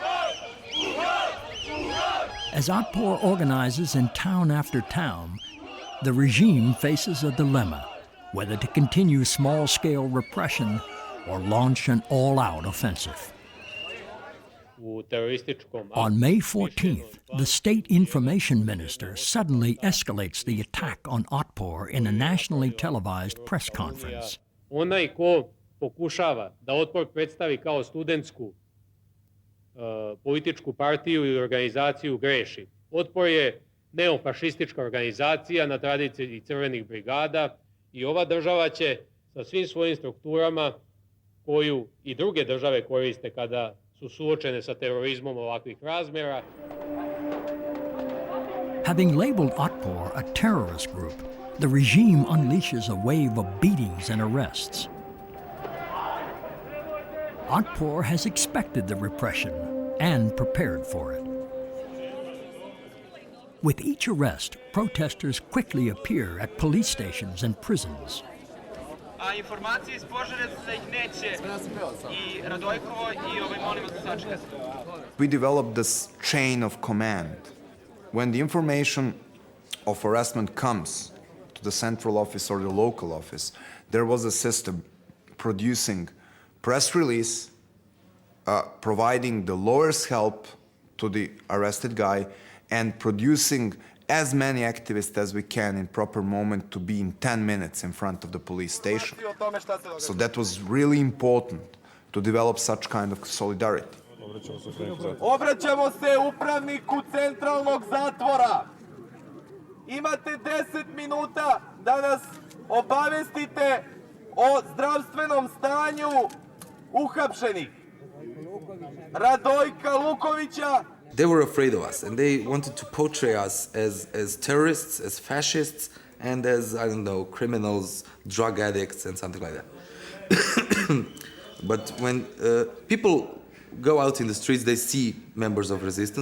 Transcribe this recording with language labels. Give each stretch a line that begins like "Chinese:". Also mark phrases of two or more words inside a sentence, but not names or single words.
English: As Otpor organizes in town after town, the regime faces a dilemma, whether to continue small-scale repression or launch an all-out offensive. On May 14th, the state information minister suddenly escalates the attack on Otpor in a nationally televised press conference.
Serbian: Onaj ko pokušava da Otpor predstavi kao studentsku političku partiju i organizaciju greši. Otpor je neofašistička organizacija na tradiciji crvenih brigada i ova država će sa svim svojim strukturama koju i druge države koriste kada su suočene sa terorizmom ovakvih razmjera.
English: Having labeled Otpor a terrorist group, the regime unleashes a wave of beatings and arrests. Otpor has expected the repression and prepared for it. With each arrest, protesters quickly appear at police stations and prisons.
Serbian: Informacije iz Požarevca da ih neće i Radojkovo i molim vas da sačekate.
English: We developed this chain of command. When the information of arrestment comes to the central office or the local office, there was a system producing press release, providing the lawyer's help to the arrested guy, and producing as many activists as we can in proper moment to be in 10 minutes in front of the police station. So that was really important to develop such kind of solidarity.
Serbian: Obraćamo se upravniku centralnog zatvora. Imate 10 minuta da nas obavestite o zdravstvenom stanju uhapšenih. Radojka Lukovića.
English: They were afraid of us, and they wanted to portray us as terrorists, as fascists, and as, I don't know, criminals, drug addicts, and something like that. But when people go out in the streets, they see members of resistance.